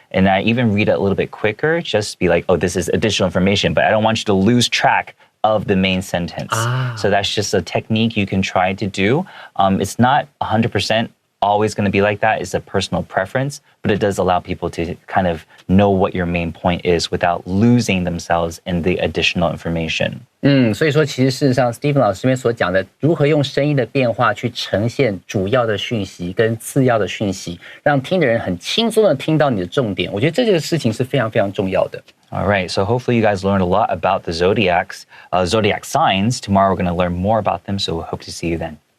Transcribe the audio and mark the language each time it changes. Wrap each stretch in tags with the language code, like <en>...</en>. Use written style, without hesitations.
<en>And I even read it a little bit quicker, just be like, oh, this is additional information, but I don't want you to lose track of the main sentence. So that's just a technique you can try to do. It's not 100% always going to be like that. It's a personal preference, but it does allow people to kind of know what your main point is without losing themselves in the additional information.</en> <zh>所以说其实事实上 Stephen 老师这边所讲的如何用声音的变化去呈现主要的讯息跟次要的讯息，让听的人很轻松的听到你的重点，我觉得这个事情是非常非常重要的。</zh> <en>All right, so hopefully you guys learned a lot about the zodiac signs. Tomorrow we're going to learn more about them, so we hope to see you then.</en>